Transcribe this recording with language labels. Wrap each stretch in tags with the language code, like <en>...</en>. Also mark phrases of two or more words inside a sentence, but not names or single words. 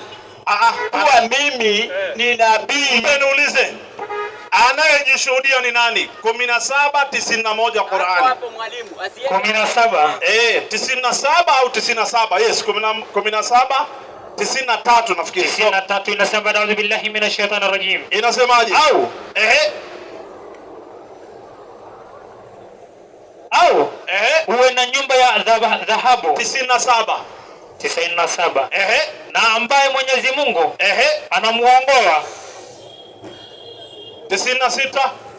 <sw>Kuwa mimi ni nabii. Niulize. Anayejishuhudia ni nani? 17:91 Qur'an. Hapo mwalimu, asiye 17. 97 au 97? Yes, 17 93 nafikiri. 93 inasema</sw> <ar>أعوذ بالله من الشيطان الرجيم.</ar> <sw>Inasemaje? Au uwe na nyumba ya dhahabu 97. na ambaye Mwenyezi Mungu anamuongoa 96.</sw>